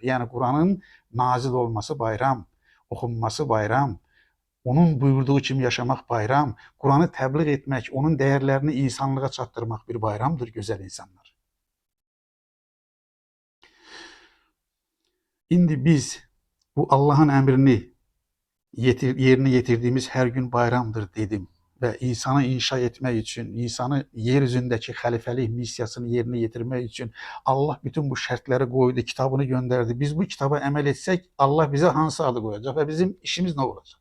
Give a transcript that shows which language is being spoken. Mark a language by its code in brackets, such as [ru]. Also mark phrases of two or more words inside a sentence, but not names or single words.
[az] Yəni Quranın nazil olması bayram, oxunması bayram, onun buyurduğu kimi yaşamaq bayram, Quranı təbliğ etmək, onun dəyərlərini insanlığa çatdırmaq bir bayramdır, gözəl insanlar. [tr] İndi biz bu Allah'ın emrini yerine getirdiğimiz her gün bayramdır dedim ve insanı inşa etmek için, insanı yeryüzündeki halifelik misyasını yerine getirmek için Allah bütün bu şartları koydu, kitabını gönderdi. Biz bu kitaba emel etsek Allah bize hansı adı koyacak ve bizim işimiz ne olacak?